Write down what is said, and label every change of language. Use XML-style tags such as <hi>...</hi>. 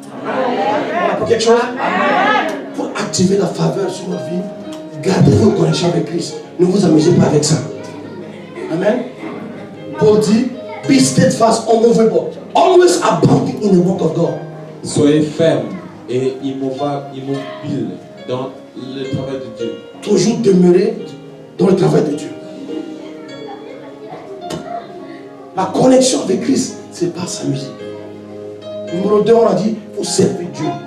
<fr>On apprend quelque chose? Pour activer la faveur sur notre vie, gardez vos connexions avec Christ. Ne vous amusez pas avec ça. Amen. Paul dit,</fr> <en>be steadfast, unmovable, always abounding in the work of God.</en> <fr>Soyez ferme et immobile dans le travail de Dieu. Toujours demeurer dans le travail de Dieu. La connexion avec Christ, c'est pas s'amuser. Numéro 2, on a dit, il faut servir Dieu.</fr>